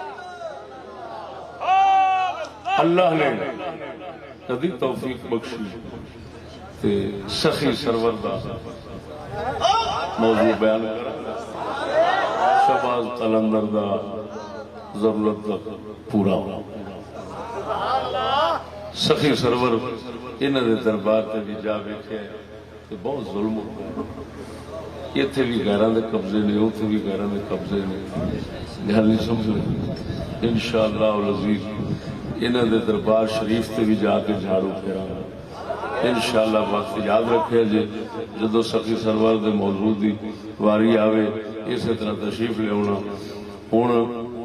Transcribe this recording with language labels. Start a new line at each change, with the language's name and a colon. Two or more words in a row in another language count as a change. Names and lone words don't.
Punjabi: اللہ نے کدی توفیق بخشی تے سخی سرور دا موضوع بیان کر شباز قلندر دا ضرورت دا پورا سخی سرور انہاں دے دربار تے بھی جا ویکھے تے بہت ظلم ہو گیا ایتھے بھی غیراں دے قبضے نے اوتھے بھی غیراں دے قبضے نے گل نہیں سمجھو
Arabic: انشاءاللہ العزیز
Punjabi: انہاں دے دربار شریف تے بھی جا کے جھاڑو پھیراں انشاءاللہ وقت یاد رکھے جی جدو سخی سرور دے موضوع دی واری آوے اسی طرح تشریف لے ہونا ہوں